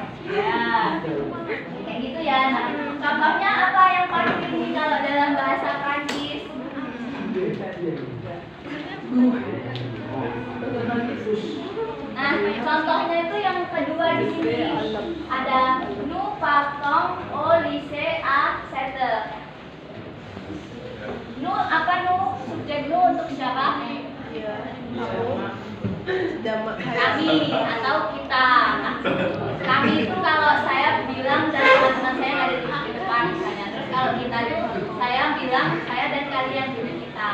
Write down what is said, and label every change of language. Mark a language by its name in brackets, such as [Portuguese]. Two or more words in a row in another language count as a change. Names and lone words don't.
[Indonesian] Ya, kayak gitu ya. Nah, contohnya apa yang paling tinggi kalau dalam bahasa Prancis? Nah, contohnya itu yang kedua di sini ada [French] nous partons au lycée à 7h. [Indonesian] Nous apa nous? Subjek nous untuk siapa? Kami atau kita. Kami itu kalau saya bilang dan teman-teman saya ada di depan misalnya. Terus kalau kita itu saya bilang saya dan kalian jadi kita.